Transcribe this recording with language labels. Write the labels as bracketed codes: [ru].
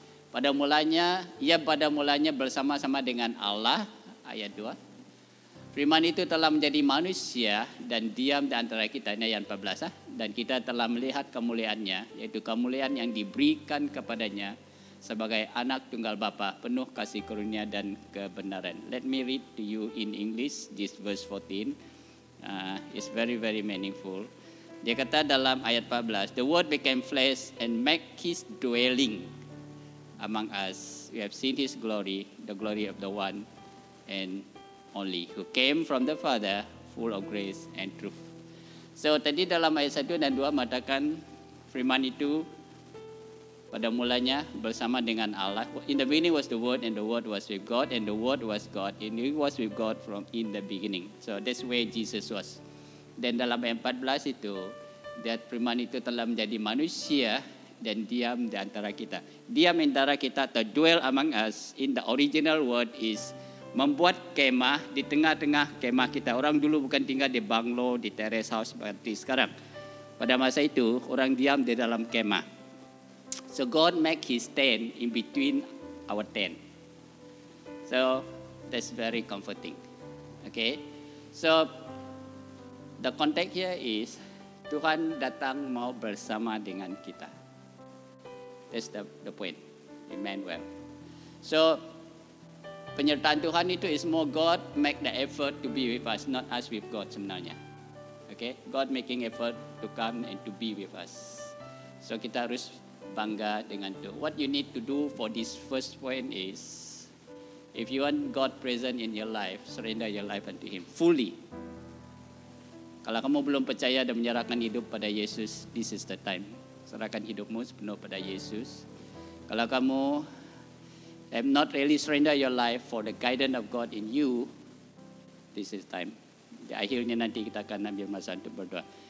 [ms] Pada mulanya bersama-sama dengan Allah. Ayat 2. Firman itu telah menjadi manusia dan diam di antara kita. Ini ayat 14. Dan kita telah melihat kemuliaannya, yaitu kemuliaan yang diberikan kepadanya sebagai anak tunggal Bapa, penuh kasih karunia dan kebenaran. [en] Let me read to you in English this verse 14. It's very very meaningful. [ms] Dia kata dalam ayat 14, [en] the word became flesh and make his dwelling among us. We have seen his glory, the glory of the one and only, who came from the Father, full of grace and truth. [ms] So tadi dalam ayat 1 dan 2 mengatakan firman itu pada mulanya bersama dengan Allah. [en] In the beginning was the Word, and the Word was with God, and the Word was God, and He was with God from in the beginning. So that's where Jesus was. [ms] Dan dalam ayat 14 itu, that firman itu telah menjadi manusia dan diam di antara kita. Diam di antara kita, [en] to dwell among us. In the original word is [ms] membuat kemah di tengah-tengah kemah kita. Orang dulu bukan tinggal di bungalow, di terrace house seperti sekarang. Pada masa itu, orang diam di dalam kemah. [en] So God make His tent in between our tent. So that's very comforting. Okay. So the context here is [ms] Tuhan datang mau bersama dengan kita. [en] That's the point. Emmanuel. So [ms] penyertaan Tuhan itu [en] is more God make the effort to be with us, not us with God sebenarnya. Okay, God making effort to come and to be with us. [ms] So kita harus bangga dengan itu. [en] What you need to do for this first point is, if you want God present in your life, surrender your life unto Him fully. [ms] Kalau kamu belum percaya dan menyerahkan hidup pada Yesus, [en] this is the time. [ms] Serahkan hidupmu sepenuh pada Yesus. Kalau kamu [en] have not really surrender your life for the guidance of God in you, this is time. [ms] Di akhirnya nanti kita akan ambil masa untuk berdoa.